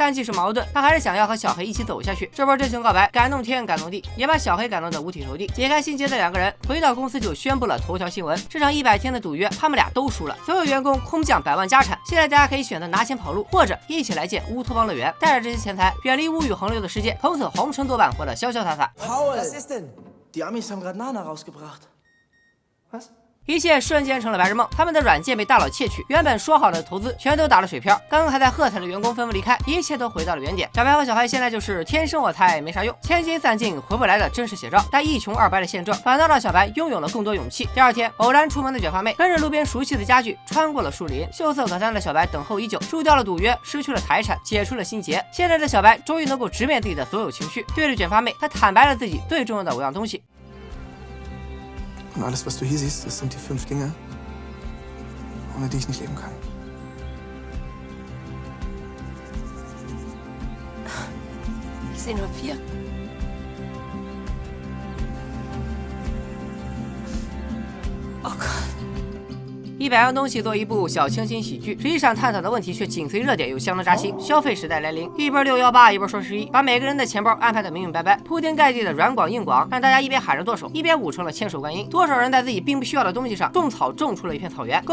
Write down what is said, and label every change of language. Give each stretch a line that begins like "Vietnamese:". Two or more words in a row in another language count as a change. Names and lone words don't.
Chinese: 但即使矛盾，他还是想要和小黑一起走下去。这波真情告白感动天感动地，也把小黑感动得五体投地。解开心结的两个人回到公司就宣布了头条新闻：这场100天的赌约，他们俩都输了，所有员工空降100万家产。现在大家可以选择拿钱跑路，或者一起来建乌托邦乐园，带着这些钱财远离物欲横流的世界，从此红尘作伴，活得潇潇洒洒。
German: Paul, was ist denn? Die Amis haben gerade Nana rausgebracht. Was?
Chinese: 一切瞬间成了白日梦，他们的软件被大佬窃取，原本说好的投资全都打了水漂。刚刚还在喝彩的员工纷纷离开，一切都回到了原点。小白和小黑现在就是天生我材没啥用，千金散尽回不来的真实写照。但一穷二白的现状反倒让小白拥有了更多勇气。第二天，偶然出门的卷发妹跟着路边熟悉的家具穿过了树林，秀色可餐的小白等候已久，输掉了赌约，失去了财产，解除了心结。现在的小白终于能够直面自己的所有情绪，对着卷发妹，他坦白了自己最重要的5样东西。
German: Und alles, was du hier siehst, das sind die 5 Dinge, ohne die ich nicht leben kann. Ich sehe nur 4. Oh Gott.
Chinese: 100 样东西作为一部小清新喜剧，实际上探讨的问题却紧随热点，又相当扎心。消费时代来临，一波618，一波双11，把每个人的钱包安排得明明白白，铺天盖地的软广硬广，让大家一边喊着剁手，一边舞成了千手观音。多少人在自己并不需要的东西上种草，种出了一片草原。